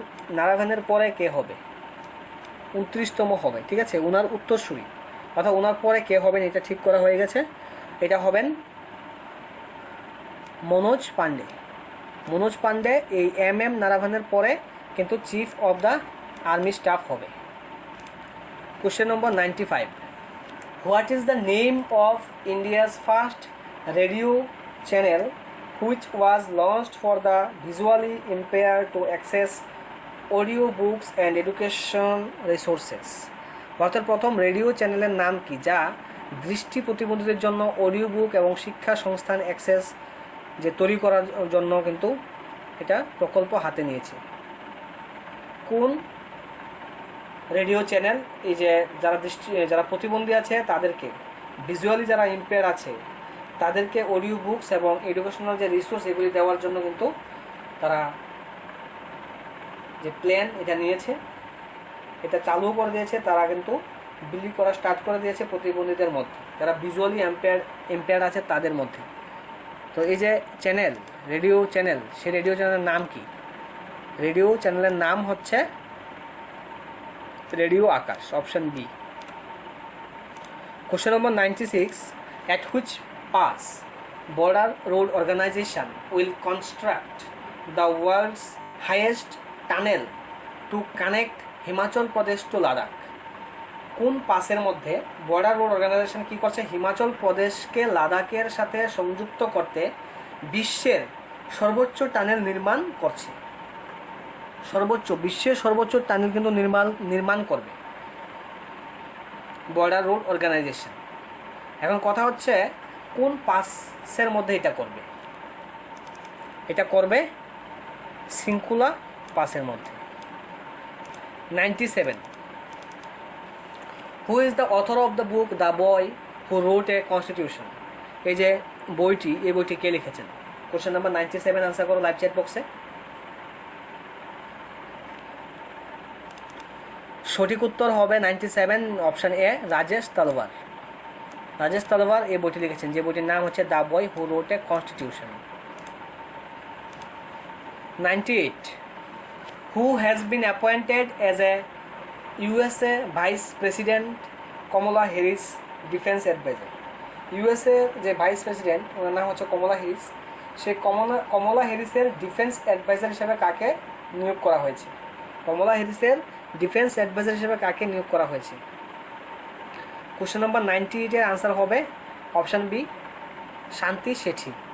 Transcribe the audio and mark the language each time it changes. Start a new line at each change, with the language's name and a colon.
Bangla: নারাভানের পরে কে হবে? 29তম হবে, ঠিক আছে, ওনার উত্তরসূরি, অর্থাৎ ওনার পরে কে হবেন এটা ঠিক করা হয়ে গেছে। এটা হবেন মনোজ পান্ডে। মনোজ পান্ডে এই নারাভানের পরে কিন্তু chief of the army staff হবে।
English: Question number 95, what is the name of India's first radio channel which was launched for the visually impaired to access audio books and education resources?
Bangla: ভারতের প্রথম রেডিও চ্যানেলের নাম কি, যা দৃষ্টি প্রতিবন্ধীদের জন্য অডিও বুক এবং শিক্ষা সংস্থান অ্যাক্সেস যে তৈরি করার জন্য কিন্তু এটা প্রকল্প হাতে নিয়েছে? কোন রেডিও চ্যানেল? এই যে যারা প্রতিবন্ধী আছে তাদেরকে, ভিজুয়ালি যারা ইম্পেয়ার আছে তাদেরকে অডিও বুকস এবং এডুকেশনাল যে রিসোর্স এগুলি দেওয়ার জন্য কিন্তু তারা যে প্ল্যান এটা নিয়েছে, এটা চালু করে দিয়েছে, তারা কিন্তু বিলি করা স্টার্ট করে দিয়েছে প্রতিবন্ধীদের মধ্যে, যারা ভিজুয়ালি ইম্পেয়ার্ড আছে তাদের মধ্যে। তো এই যে চ্যানেল, রেডিও চ্যানেল, সেই রেডিও চ্যানেলের নাম কি? রেডিও চ্যানেলের নাম হচ্ছে radio Akash, option B.
English: Question number 96, at which pass border road organization will construct the world's highest tunnel to connect Himachal Pradesh to Ladakh?
Bangla: কোন পাসের মধ্যে বর্ডার রোড অর্গানাইজেশন কী করছে? হিমাচল প্রদেশকে লাদাখের সাথে সংযুক্ত করতে বিশ্বের সর্বোচ্চ টানেল নির্মাণ করছে। বিশ্বের সর্বোচ্চ টানেল কিন্তু নির্মাণ করবে বর্ডার রোড অর্গানাইজেশন। এখন কথা হচ্ছে কোন পাসের মধ্যে এটা করবে? এটা করবে শৃঙ্খলা পাসের মধ্যে।
English: 97, who is the author of the book the boy who wrote a constitution?
Bangla: এই যে বইটি, এই বইটি কে লিখেছেন? কোশ্চেন নাম্বার 97 আনসার করো লাইভ চ্যাট বক্সে। সঠিক উত্তর হবে 97, অপশান এ, রাজেশ তলবার। রাজেশ তলবার এই বইটি লিখেছেন, যে বইটির নাম হচ্ছে the boy who রোট a constitution.
English: 98, who has been appointed as a USA Vice President Kamala Harris Defense Advisor?
Bangla: USA যে ভাইস প্রেসিডেন্ট ওনার নাম হচ্ছে কমলা হ্যারিস, সেই কমলা হ্যারিসের ডিফেন্স অ্যাডভাইজার হিসেবে কাকে নিয়োগ করা হয়েছে? কমলা হ্যারিসের ডিফেন্স অ্যাডভাইজার হিসেবে কাকে নিয়োগ করা হয়েছে? কোশ্চেন নম্বর 98-এর আনসার হবে অপশান বি, শান্তি শেঠি।